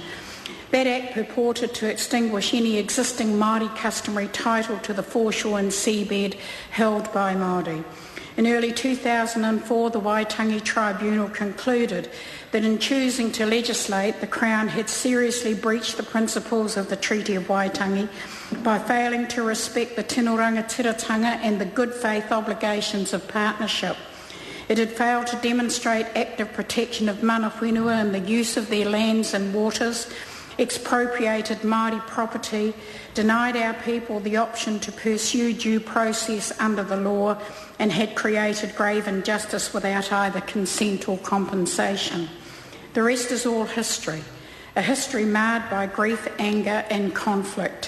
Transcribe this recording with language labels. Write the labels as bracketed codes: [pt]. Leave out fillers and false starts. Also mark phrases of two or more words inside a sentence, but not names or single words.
[en] That Act purported to extinguish any existing Māori customary title to the foreshore and seabed held by Māori. In early 2004, the Waitangi Tribunal concluded that in choosing to legislate, the Crown had seriously breached the principles of the Treaty of Waitangi by failing to respect the [mi] tino rangatiratanga [en] and the good faith obligations of partnership. It had failed to demonstrate active protection of [mi] mana whenua [en] and the use of their lands and waters, expropriated Māori property, denied our people the option to pursue due process under the law, and had created grave injustice without either consent or compensation. The rest is all history, a history marred by grief, anger and conflict.